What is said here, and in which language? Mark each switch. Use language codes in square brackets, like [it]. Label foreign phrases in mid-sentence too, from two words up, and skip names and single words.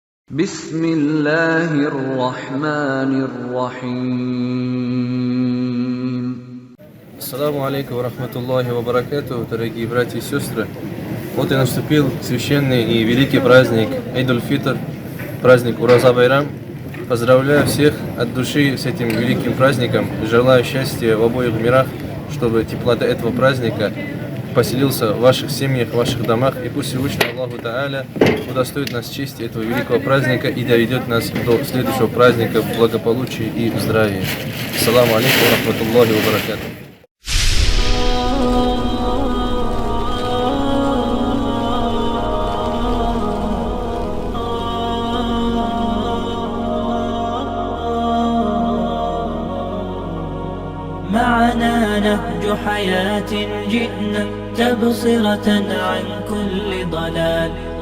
[ar] بسم الله الرحمن الرحيم. السلام عليكم ورحمة الله وبركاته, [ru] дорогие братья и сестры. Вот и наступил священный и великий праздник Эйд-уль-Фитр, праздник Ураза-Байрам. Поздравляю всех от души с этим великим праздником. Желаю счастья в обоих мирах, чтобы теплота этого праздника поселился в ваших семьях, в ваших домах. И пусть Всевышний [ar] الله تعالى [ru] удостоит нас чести этого великого праздника и доведет нас до следующего праздника в благополучии и в здравии. [ar] السلام عليكم ورحمة الله وبركاته. معنا نهج حياة جئنا تبصرة عن كل ضلال.